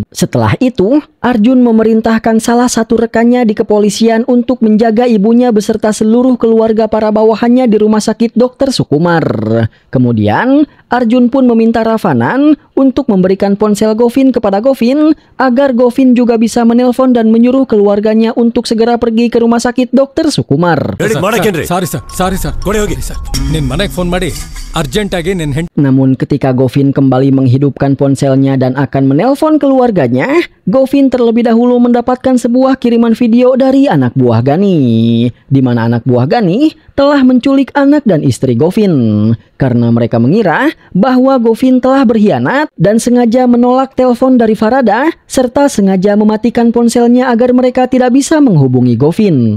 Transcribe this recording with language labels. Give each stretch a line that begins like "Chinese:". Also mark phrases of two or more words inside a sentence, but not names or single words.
Indonesian: Setelah itu, Arjun memerintahkan salah satu rekannya di kepolisian untuk menjaga ibunya beserta seluruh keluarga para bawahannya di rumah sakit Dr. Sukumar. Kemudian, Arjun pun meminta Ravanan untuk memberikan ponsel Govin kepada Govin agar Govin juga bisa menelpon dan menyuruh keluarganya untuk segera pergi ke rumah sakit Dr. Sukumar.
English: sorry sir
Kannada: ಕೊಡಿ ಹೋಗಿ ಸರ್ ನಿನ್ ಮನೆಗೆ ಫೋನ್ ಮಾಡಿ ಅರ್ಜೆಂಟ್ ಆಗಿ ನಿನ್ ಹೆಂಡತಿ.
Indonesian: Namun ketika Govin kembali menghidupkan ponselnya dan akan menelpon keluarganya, Govin terlebih dahulu mendapatkan sebuah kiriman video dari anak buah Gani, di mana anak buah Gani telah menculik anak dan istri Govin karena mereka mengira bahwa Govin telah berkhianat dan sengaja menolak telepon dari Farada serta sengaja mematikan ponselnya agar mereka tidak bisa menghubungi Govin.